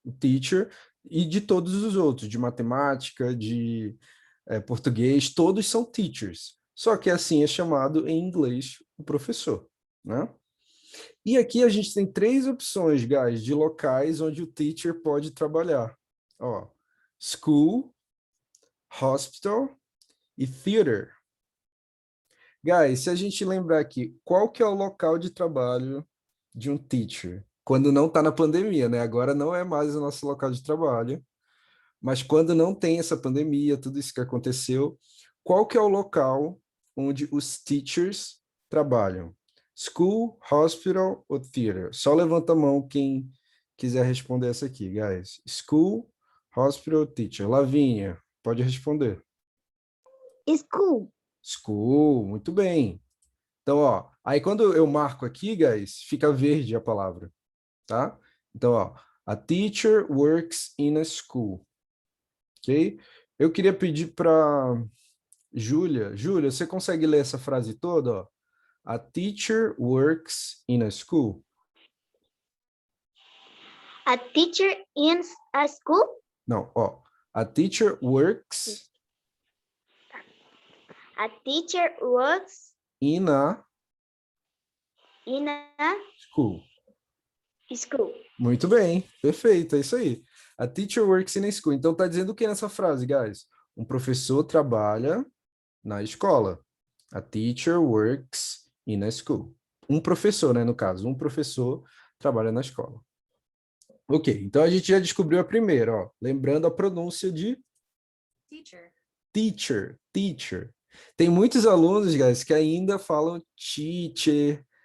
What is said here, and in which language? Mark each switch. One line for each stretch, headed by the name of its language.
Portuguese: O teacher e de todos os outros, de matemática, de português, todos são teachers. Só que assim é chamado em inglês o professor, né? E aqui a gente tem três opções, guys, de locais onde o teacher pode trabalhar.
English: Ó, school, hospital e theater.
Portuguese: Guys, se a gente lembrar aqui, qual que é o local de trabalho de um teacher? Quando não está na pandemia, né? Agora não é mais o nosso local de trabalho, mas quando não tem essa pandemia, tudo isso que aconteceu, qual que é o local onde os teachers trabalham?
English: School, hospital ou theater?
Portuguese: Só levanta a mão quem quiser responder essa aqui, guys.
English: School, hospital, teacher.
Portuguese: Lavínia, pode responder.
English: School.
Portuguese: School, muito bem. Então, ó, aí quando eu marco aqui, guys, fica verde a palavra, tá? Então, ó,
English: a teacher works in a school, ok?
Portuguese: Eu queria pedir para Júlia. Júlia, você consegue ler essa frase toda, ó?
English: A teacher works in a school. A teacher in a school. Não, ó. A teacher works A teacher works in a in a school. school.
Portuguese: Muito bem, perfeito, é isso aí.
English: A teacher works in a school.
Portuguese: Então tá dizendo o que nessa frase, guys? Um professor trabalha na escola.
English: A teacher works in a school.
Portuguese: Um professor, né, no caso, um professor trabalha na escola. Ok, então a gente já descobriu a primeira, ó. Lembrando a pronúncia de
English: Teacher. teacher, teacher.
Portuguese: Tem muitos alunos, guys, que ainda falam teacher.